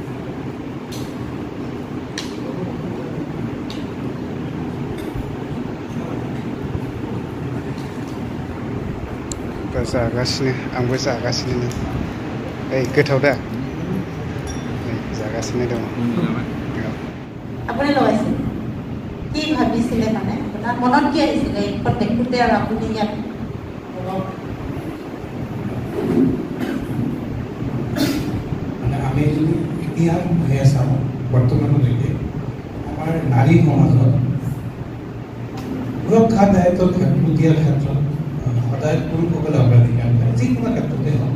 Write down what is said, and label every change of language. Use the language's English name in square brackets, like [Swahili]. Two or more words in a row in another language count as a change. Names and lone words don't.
[Bodo] दा जागासिनो, आंबो जागासिनो। नै ओइ गोथाव दा? नै जागासिनो दङ। [Assamese] আপুনি লগাইছে কি ভাবিছিলে, মানে আপোনাৰ মনত কি আহিছিলে এইখন দেখোঁতে আৰু আপুনি ইয়াত মানে আমি যদি ইতিহাস হৈ চাওঁ বৰ্তমানলৈকে আমাৰ নাৰী সমাজত সুৰক্ষা দায়িত্বৰ দিয়াৰ ক্ষেত্ৰত সদায় পুৰুষসকলে অগ্ৰাধিকাৰ কৰে, যিকোনো ক্ষেত্ৰতে হওক।